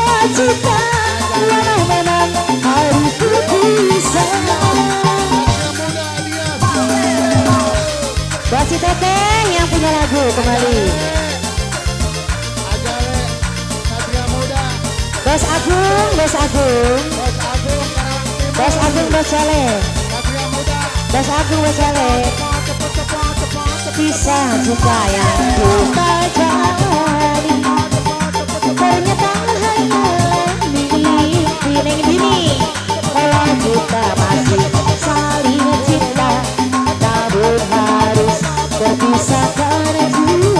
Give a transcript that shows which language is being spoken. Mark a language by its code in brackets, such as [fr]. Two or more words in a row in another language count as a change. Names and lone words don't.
[id] cinta walau memang harus berpisah. Buat si Teteh yang punya lagu kembali. Ajale Satria Muda. Bos Agung, Bos Agung, Bos Agung Karawang Timur. Bos Agung, Bos Saleh, Satria Muda. Bos Agung, Bos Saleh. Kisah cinta yang kita jalani ternyata hanyalah mimpi. Neng Bini, kalau kita masih saling cinta, namun harus berpisah karena jua.